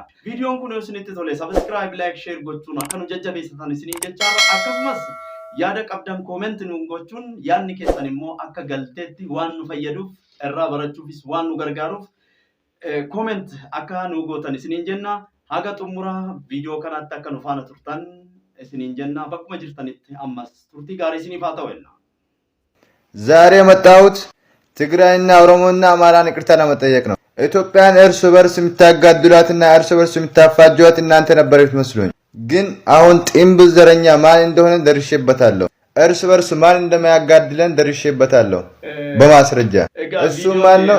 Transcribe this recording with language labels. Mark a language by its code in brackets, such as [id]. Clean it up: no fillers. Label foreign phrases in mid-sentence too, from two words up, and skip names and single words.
[om] Viidiyoon kun yoo isinitti tole [en] subscribe, like, share [om] gochuun akka nu jajjabeessatan isiniin jechaarra akkasumas yaada qabdan comment nuun gochuun yaadni keessan immoo akka galteetti waan nu fayyaduuf irraa barachuufis waan nu gargaaruuf comment akka nu gootan isiniin jenna. haga xumura video kanatti akka nu faana turtan isiniin jenna bakkuma jirtanitti ammas turtii gaarii isiniif haa ta'u jenna. [am] ዛሬ የመጣሁት ትግራይና ኦሮሞና አማራን ይቅርታ ለመጠየቅ ነው። ኢትዮጵያን እርስ በርስ የምታጋድሏትና እርስ በርስ የምታፋጇት እናንተ ነበራችሁ መስሎኝ፣ ግን አሁን ጢምብል ዘረኛ ማን እንደሆነ ደርሼበታለሁ። እርስ በርስ ማን እንደማያጋድለን ደርሼበታለሁ በማስረጃ። እሱ ማን ነው?